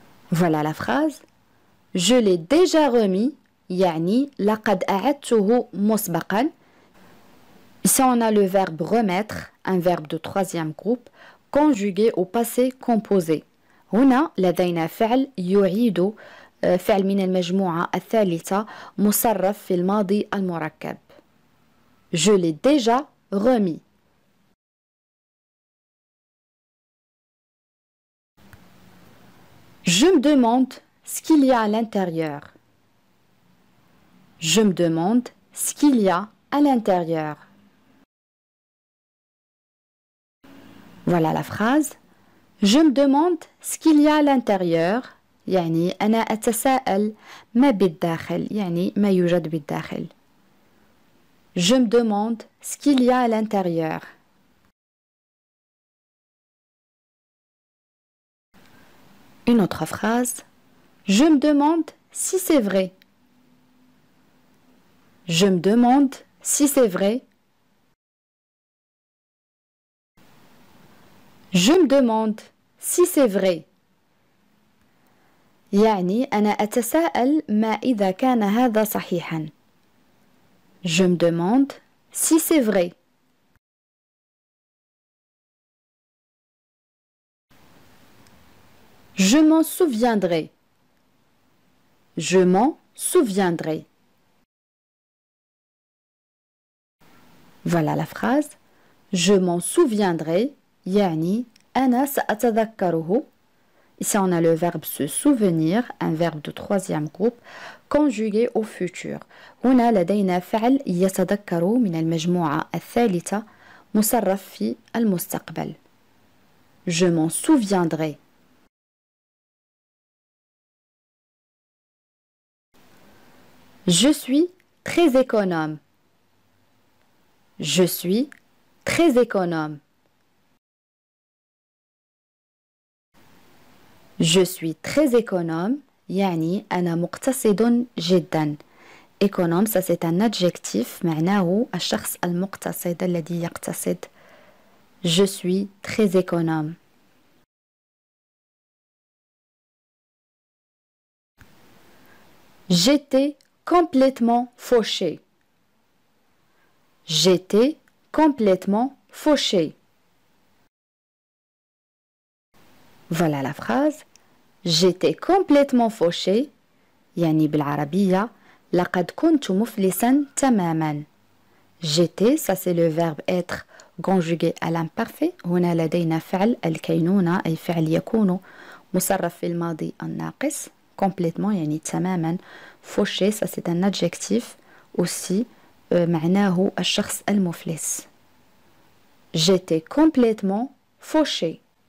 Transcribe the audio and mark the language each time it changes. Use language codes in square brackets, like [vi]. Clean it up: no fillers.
[fr] Voilà la phrase. Je l'ai déjà remis. [ar] يعني لقد أعدته مسبقا. [fr] Ici on a le verbe remettre, un verbe de troisième groupe, conjugué au passé composé. [ar] هنا لدينا فعل يعيد فعل من المجموعة الثالثة مصرف في الماضي المركب. [fr] Je l'ai déjà remis. Je me demande ce qu'il y a à l'intérieur. Je me demande ce qu'il y a à l'intérieur. Voilà la phrase. Je me demande ce qu'il y a à l'intérieur. [ar] يعني أنا أتساءل ما بالداخل يعني ما يوجد بالداخل. [fr] Je me demande ce qu'il y a à l'intérieur. Une autre phrase. Je me demande si c'est vrai. Je me demande si c'est vrai. Je me demande si c'est vrai. [ar] يعني أنا أتساءل ما إذا كان هذا صحيحا. [fr] Je me demande si c'est vrai. Je m'en souviendrai. Je m'en souviendrai. Voilà la phrase. Je m'en souviendrai. [ar] يعني أنا سأتذكره. [fr] Ici on a le verbe se souvenir, un verbe de troisième groupe, conjugué au futur. [ar] هنا لدينا فعل يتذكر من المجموعة الثالثة مصرف في المستقبل. [fr] Je m'en souviendrai. Je suis très économe. Je suis très économe. Je suis très économe. [ar] يعني أنا مقتصد جدا. [fr] Économe, ça c'est un adjectif [ar] معناه الشخص المقتصد الذي يقتصد. [fr] Je suis très économe. J'étais complètement fauché. J'étais complètement fauché. Voilà la phrase. J'étais complètement fauché. [ar] يعني بالعربية لقد كنت مفلسا تماما. [fr] J'étais, ça c'est le verbe être conjugué à l'imparfait. [ar] هنا لدينا فعل الكينونة أي فعل يكون مصرف في الماضي الناقص. Complètement يعني تماما. [fr] Fauché, ça c'est un adjectif aussi [ar] معناه الشخص المفلس. [fr] J'étais complètement fauché.